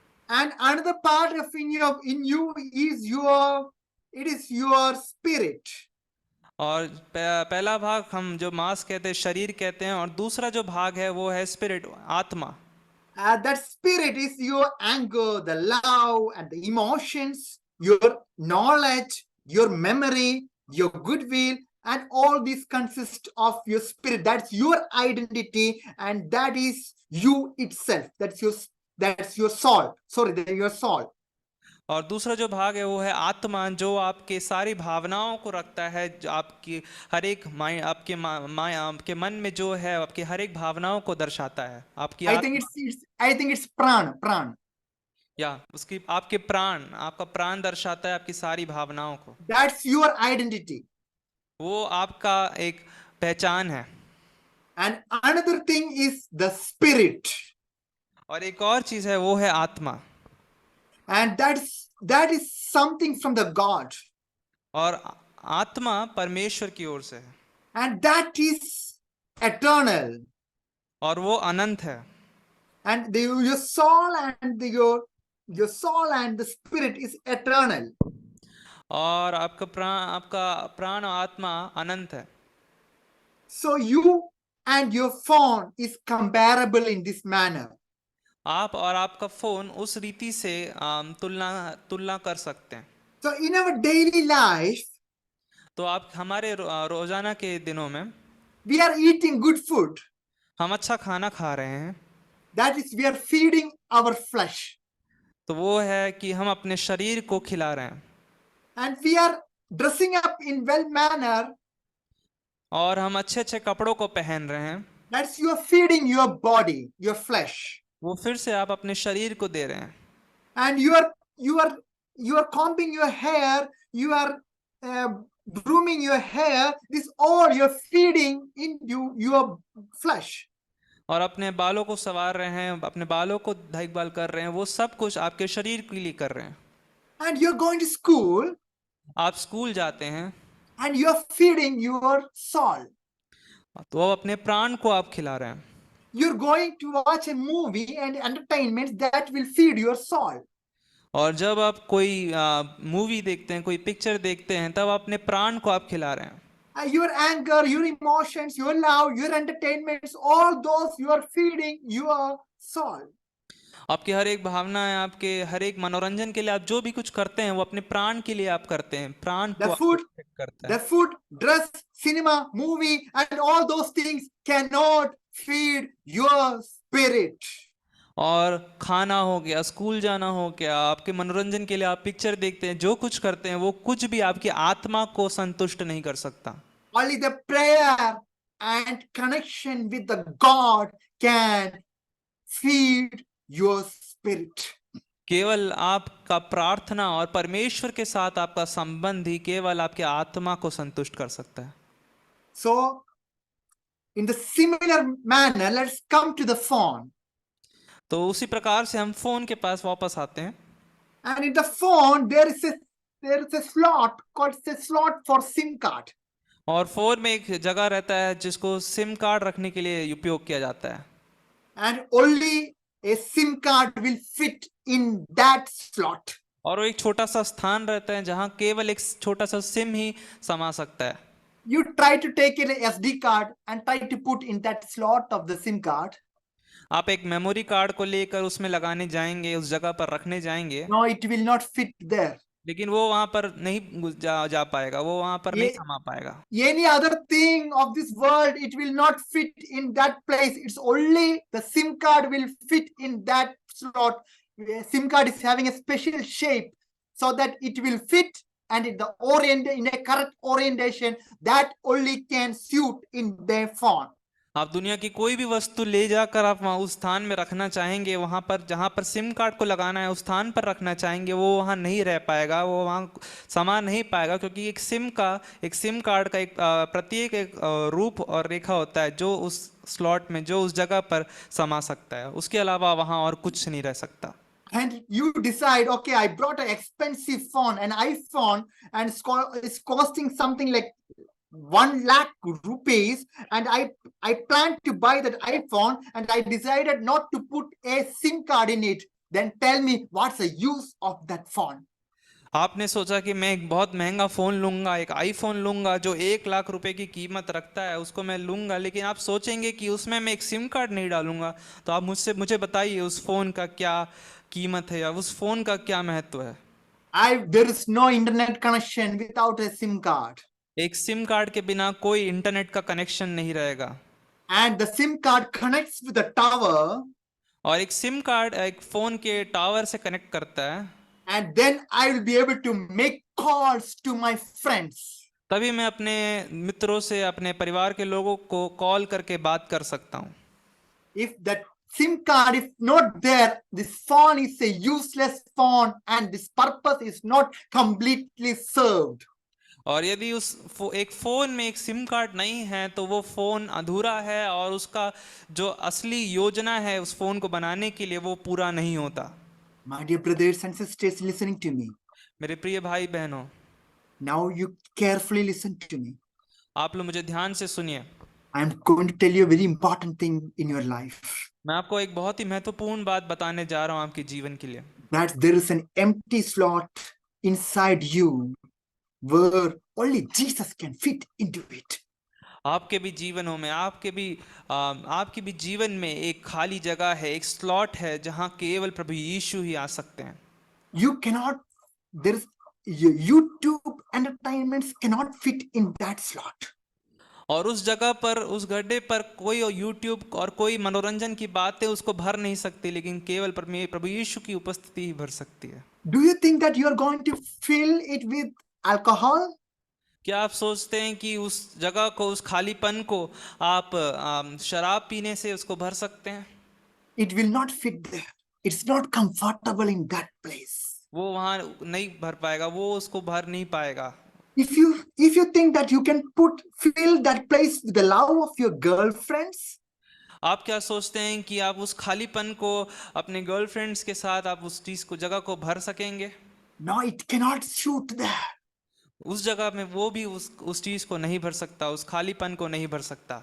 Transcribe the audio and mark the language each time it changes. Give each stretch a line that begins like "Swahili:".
English: And another part of in you is your spirit.
Hindi: और पहला भाग हम जो मांस कहते हैं, शरीर कहते हैं, और दूसरा जो भाग है वो है स्पिरिट, आत्मा।
English: That spirit is your anger, the love, and the emotions, your knowledge, your memory, your goodwill, and all these consist of your spirit. That's your identity, and that is you itself. That's your soul. Sorry, your soul.
Hindi: और दूसरा जो भाग है वो है आत्मा, जो आपके सारी भावनाओं को रखता है, जो आपकी हर एक आपके मन में जो है, आपकी हर एक भावनाओं को दर्शाता है। आपकी
English: I think it's pran.
Hindi: या उसकी आपके प्राण, आपका प्राण दर्शाता है आपकी सारी भावनाओं को।
English: That's your identity.
Hindi: वो आपका एक पहचान है।
English: And another thing is the spirit.
Hindi: और एक और चीज है, वो है आत्मा।
English: And that is something from the God.
Hindi: और आत्मा परमेश्वर की ओर से है।
English: And that is eternal.
Hindi: और वो अनंत है।
English: And your soul and your soul and the spirit is eternal.
Hindi: और आपका प्राण और आत्मा अनंत है।
English: So you and your phone is comparable in this manner.
Hindi: आप और आपका फोन उस रीति से तुलना कर सकते हैं।
English: So in our daily life,
Hindi: तो आप हमारे रोजाना के दिनों में
English: we are eating good food.
Hindi: हम अच्छा खाना खा रहे हैं।
English: That is, we are feeding our flesh.
Hindi: तो वो है कि हम अपने शरीर को खिला रहे हैं।
English: And we are dressing up in well manner.
Hindi: और हम अच्छे अच्छे कपड़ों को पहन रहे हैं।
English: That's you are feeding your body, your flesh.
Hindi: वो फिर से आप अपने शरीर को दे रहे हैं।
English: And you are combing your hair, you are grooming your hair. This all you're feeding into your flesh.
Hindi: और अपने बालों को संवार रहे हैं, अपने बालों को देखभाल कर रहे हैं, वो सब कुछ आपके शरीर के लिए कर रहे हैं।
English: And you're going to school.
Hindi: आप स्कूल जाते हैं।
English: And you're feeding your soul.
Hindi: तो अब अपने प्राण को आप खिला रहे हैं।
English: You're going to watch a movie and entertainment that will feed your soul.
Hindi: और जब आप कोई मूवी देखते हैं, कोई पिक्चर देखते हैं, तब अपने प्राण को आप खिला रहे हैं।
English: Your anger, your emotions, your love, your entertainments, all those you are feeding your soul.
Hindi: आपकी हर एक भावना है, आपके हर एक मनोरंजन के लिए आप जो भी कुछ करते हैं वो अपने प्राण के लिए आप करते हैं। प्राण को
English: The food,
Hindi: करते हैं।
English: the food, dress, cinema, movie, and all those things cannot feed your spirit.
Hindi: और खाना हो गया, स्कूल जाना हो गया, आपके मनोरंजन के लिए आप पिक्चर देखते हैं, जो कुछ करते हैं वो कुछ भी आपकी आत्मा को संतुष्ट नहीं कर सकता।
English: Only the prayer and connection with the God can feed your spirit.
Hindi: केवल आपका प्रार्थना और परमेश्वर के साथ आपका संबंध ही केवल आपके आत्मा को संतुष्ट कर सकता है।
English: So, in the similar manner, let's come to the phone.
Hindi: तो उसी प्रकार से हम फोन के पास वापस आते हैं।
English: And in the phone, there is a slot called a slot for SIM card.
Hindi: और फोन में एक जगह रहता है जिसको सिम कार्ड रखने के लिए उपयोग किया जाता है।
English: And only a SIM card will fit in that slot.
Hindi: और वो एक छोटा सा स्थान रहता है जहां केवल एक छोटा सा सिम ही समा सकता है।
English: You try to take an SD card and try to put in that slot of the SIM card.
Hindi: आप एक मेमोरी कार्ड को लेकर उसमें लगाने जाएंगे, उस जगह पर रखने जाएंगे,
English: No, it will not fit there.
Hindi: लेकिन वो वहां पर नहीं जा पाएगा, वो वहां पर नहीं ये- समा पाएगा।
English: Any other thing of this world, it will not fit in that place. It's only the SIM card will fit in that slot. SIM card is having a special shape so that it will fit, and in a correct orientation that only can suit in their phone.
Hindi: आप दुनिया की कोई भी वस्तु ले जाकर आप वहाँ उस स्थान में रखना चाहेंगे, वहां पर जहां पर सिम कार्ड को लगाना है उस स्थान पर रखना चाहेंगे, वो वहां नहीं रह पाएगा, वो वहां समा नहीं पाएगा, क्योंकि एक सिम कार्ड का एक प्रत्येक एक रूप और रेखा होता है जो उस स्लॉट में, जो उस जगह पर समा सकता है। उसके अलावा वहां और कुछ नहीं रह सकता।
English: And you decide, okay, I brought an expensive phone, an iPhone, and it's costing something like 1 lakh rupees, and I planned to buy that iPhone, and I decided not to put a SIM card in it. Then tell me, what's the use of that phone?
Hindi: आपने सोचा कि मैं एक बहुत महंगा phone लूंगा, एक iPhone लूंगा जो 1 लाख रुपए की कीमत रखता है, उसको मैं लूंगा, लेकिन आप सोचेंगे कि उसमें मैं एक सिम कार्ड नहीं डालूंगा। तो आप मुझे बताइए उस फ़ोन का क्या कीमत है या उस फ़ोन का क्या महत्व है।
English: There is no internet connection without a SIM card,
Hindi: एक सिम कार्ड के बिना कोई इंटरनेट का कनेक्शन नहीं रहेगा,
English: and the SIM card connects with the tower,
Hindi: और एक सिम कार्ड एक फ़ोन के टावर से कनेक्ट करता है,
English: and then I will be able to make calls to my friends.
Hindi: तभी मैं अपने मित्रों से, अपने परिवार के लोगों को कॉल करके बात कर सकता हूँ।
English: If that SIM card is not there, this phone is a useless phone, and this purpose is not completely served.
Hindi: और यदि एक फ़ोन में एक सिम कार्ड नहीं है तो वो फ़ोन अधूरा है, और उसका जो असली योजना है उस फ़ोन को बनाने के लिए वो पूरा नहीं होता।
English: My dear brothers and sisters listening to me,
Hindi: मेरे प्रिय भाई बहनों,
English: now you carefully listen to me.
Hindi: आप लोग मुझे ध्यान से सुनिए।
English: I am going to tell you a very important thing in your life.
Hindi: मैं आपको एक बहुत ही महत्वपूर्ण बात बताने जा रहा हूँ आपके जीवन के लिए।
English: That there is an empty slot inside you where only Jesus can fit into it.
Hindi: आपके भी जीवनों में, आपके भी जीवन में एक खाली जगह है, एक स्लॉट है जहाँ केवल प्रभु यीशु ही आ सकते हैं।
English: You cannot, there is YouTube entertainments cannot fit in that slot.
Hindi: और उस जगह पर, उस गड्ढे पर कोई यूट्यूब और कोई मनोरंजन की बातें उसको भर नहीं सकती, लेकिन केवल प्रभु यीशु की उपस्थिति ही भर सकती है।
English: Do you think that you are going to fill it with alcohol?
Hindi: क्या आप सोचते हैं कि उस जगह को, उस खालीपन को आप शराब पीने से उसको भर सकते हैं?
English: It will not fit there. It's not comfortable in that place.
Hindi: वो वहां नहीं भर पाएगा, वो उसको भर नहीं पाएगा।
English: If you think that you can fill that place with the love of your girlfriends,
Hindi: आप क्या सोचते हैं कि आप उस खालीपन को अपने गर्लफ्रेंड्स के साथ आप उस चीज को, जगह को भर सकेंगे?
English: no, it cannot suit there.
Hindi: उस जगह में वो भी उस चीज को नहीं भर सकता, उस खालीपन को नहीं भर सकता।